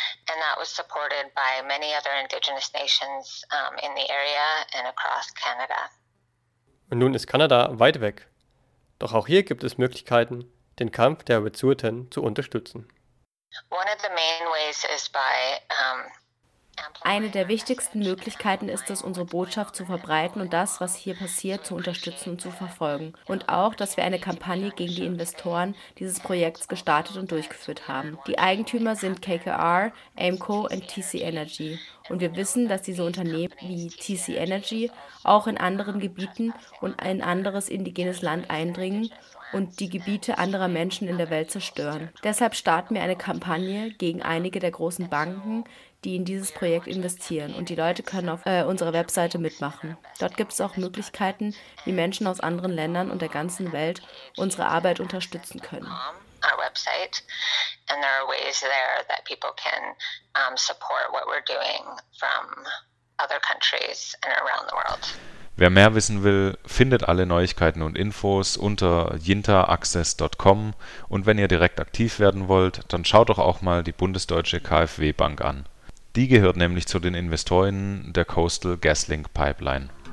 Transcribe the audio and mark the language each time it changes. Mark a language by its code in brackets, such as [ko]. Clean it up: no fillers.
[en] And that was supported by many other indigenous nations in the area and across Canada. [de] Und nun ist Kanada weit weg. Doch auch hier gibt es Möglichkeiten, den Kampf der Wet'suwet'en zu unterstützen. [en] One of the main ways is by [de] Eine der wichtigsten Möglichkeiten ist es, unsere Botschaft zu verbreiten und das, was hier passiert, zu unterstützen und zu verfolgen. Und auch, dass wir eine Kampagne gegen die Investoren dieses Projekts gestartet und durchgeführt haben. Die Eigentümer sind KKR, AIMCO und TC Energy. Und wir wissen, dass diese Unternehmen wie TC Energy auch in anderen Gebieten und ein anderes indigenes Land eindringen und die Gebiete anderer Menschen in der Welt zerstören. Deshalb starten wir eine Kampagne gegen einige der großen Banken, die in dieses Projekt investieren. Und die Leute können auf unserer Webseite mitmachen. Dort gibt es auch Möglichkeiten, wie Menschen aus anderen Ländern und der ganzen Welt unsere Arbeit unterstützen können. [en] Our website, and there are ways there that people can support what we're doing from other countries and around the world. [de] Wer mehr wissen will, findet alle Neuigkeiten und Infos unter jintaaccess.com und wenn ihr direkt aktiv werden wollt, dann schaut doch auch mal die bundesdeutsche KfW Bank an. Die gehört nämlich zu den Investoren der Coastal GasLink Pipeline.